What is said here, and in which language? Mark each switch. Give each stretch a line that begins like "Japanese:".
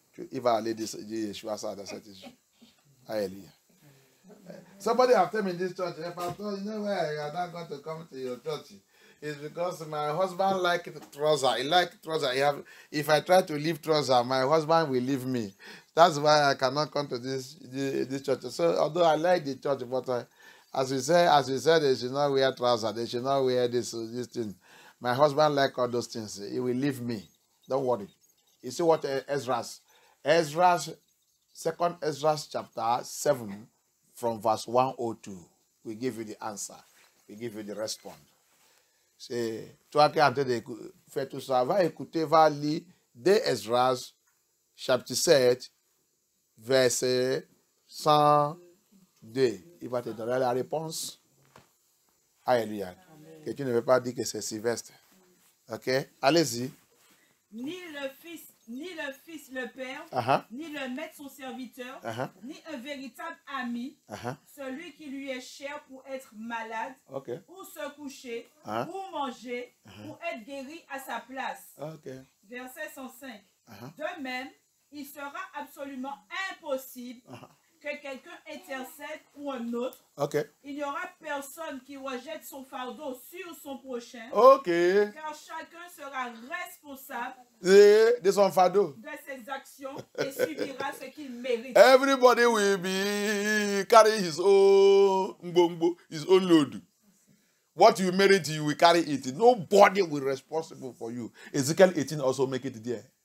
French: Il va aller dire Yeshua ça dans cette issue. Alléluia.
English: Somebody have told me in this church, hey, pastor, you know where I am not going to come to your church. It's because my husband like trouser. He like trouser. If I try to leave trouser, my husband will leave me. That's why I cannot come to this church. So although I like the church, but as we said, they should not wear trouser. They should not wear this thing. My husband like all those things. He will leave me. Don't worry. You see what Ezra's 2nd Ezra chapter 7 from verse 102. We give you the answer. We give you the response.
French: C'est toi qui es en train de faire tout ça. Va écouter, va lire de Ezra chapitre 7 verset 102. Il va te donner la réponse. Alléluia. Que tu ne veux pas dire que c'est Sylvestre. Ok? Allez-y. Ni le fils, le père, ni le maître, son serviteur, ni un véritable ami, celui qui lui est cher pour être malade, ou se coucher, ou manger, ou être guéri à sa place. Verset 105. De même, il sera absolument impossible que quelqu'un intercède pour un autre. Il n'y aura personne qui rejette son fardeau sur son prochain. Car chacun sera responsable de son fardeau, de ses actions, et subira ce qu'il mérite.
English: Everybody will be carrying his own load. What you merit, you will carry it. Nobody will be responsible for you. Ezekiel 18 also make it there.